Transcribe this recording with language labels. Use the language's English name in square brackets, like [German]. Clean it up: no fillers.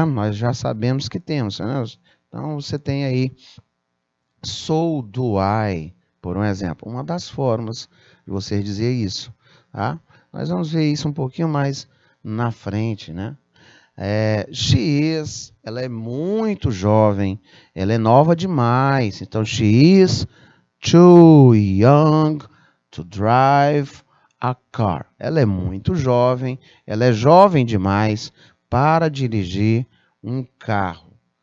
[Portuguese] Nós já sabemos que temos, né? Então, você tem aí so do I, por um exemplo. Uma das formas de você dizer isso, tá? Nós vamos ver isso um pouquinho mais na frente, né? She is, ela é muito jovem, ela é nova demais. [English] Então, she is too young to drive a car. [Portuguese] Ela é muito jovem, ela é jovem demais para dirigir um carro.